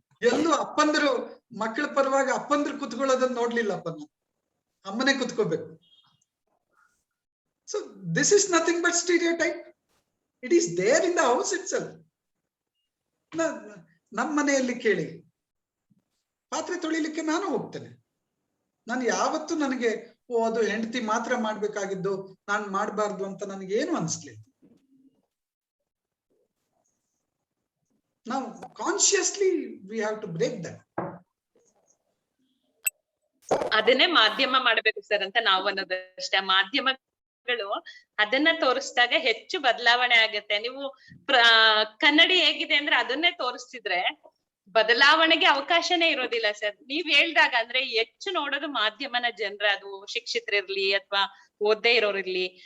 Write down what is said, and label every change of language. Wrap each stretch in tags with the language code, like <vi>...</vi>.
<kn>ಎಲ್ಲೂ ಅಪ್ಪಂದ್ರು ಮಕ್ಕಳ ಪರವಾಗಿ ಅಪ್ಪಂದ್ರು ಕುತ್ಕೊಳ್ಳೋದನ್ನ ನೋಡ್ಲಿಲ್ಲಪ್ಪ, ಅಮ್ಮನೇ ಕುತ್ಕೋಬೇಕು.</kn> <en>So this is nothing but stereotype. It is there in the house itself.</en> <kn>ನಮ್ಮ ಮನೆಯಲ್ಲಿ ಕೇಳಿ, ಪಾತ್ರೆ ತೊಳಿಲಿಕ್ಕೆ ನಾನು ಹೋಗ್ತೇನೆ. ನಾನು ಯಾವತ್ತೂ ನನಗೆ ಅದು ಹೆಂಡತಿ ಮಾತ್ರ ಮಾಡ್ಬೇಕಾಗಿದ್ದು, ನಾನು ಮಾಡಬಾರ್ದು ಅಂತ ನನಗೇನು ಅನಿಸ್ಲಿಲ್ಲ. ನಾವು</kn> <en>Consciously we have to break that.</en> <kn>ಅದನ್ನೇ ಮಾಧ್ಯಮ ಮಾಡ್ಬೇಕು ಸರ್ ಅಂತ ನಾವು ಅನ್ನೋದಷ್ಟೇ. ಮಾಧ್ಯಮಗಳು ಅದನ್ನ ತೋರಿಸಿದಾಗ ಹೆಚ್ಚು ಬದಲಾವಣೆ ಆಗುತ್ತೆ. ನೀವು ಕನ್ನಡಿ ಹೇಗಿದೆ ಅಂದ್ರೆ ಅದನ್ನೇ ತೋರಿಸ್ತಿದ್ರೆ ಬದಲಾವಣೆಗೆ ಅವಕಾಶನೇ ಇರೋದಿಲ್ಲ ಸರ್. ನೀವ್ ಹೇಳ್ದಾಗ ಅಂದ್ರೆ ಹೆಚ್ಚು ನೋಡೋದು ಮಾಧ್ಯಮನ ಜನರ, ಅದು ಶಿಕ್ಷಿತರಿರ್ಲಿ ಅಥವಾ ಓದ್ದೇ ಇರೋರಿರ್ಲಿ.</kn>